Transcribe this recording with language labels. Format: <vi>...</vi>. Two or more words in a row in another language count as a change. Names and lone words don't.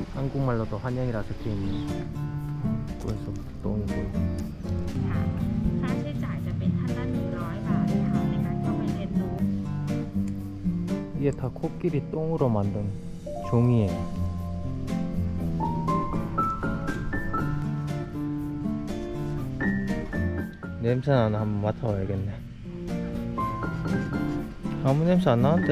<ko>한국말로도 환영이라 적혀있는 그래서 똥이 보인다.</ko> <th>ค่ะค่าใช้จ่ายจะเป็นท่านละ100 บาทค่ะในการเข้าไปเรียนรู้</th> <ko>이게 다 코끼리 똥으로 만든 종이에요. 냄새나나 한번 맡아봐야겠네. 아무 냄새 안 나는데?</ko>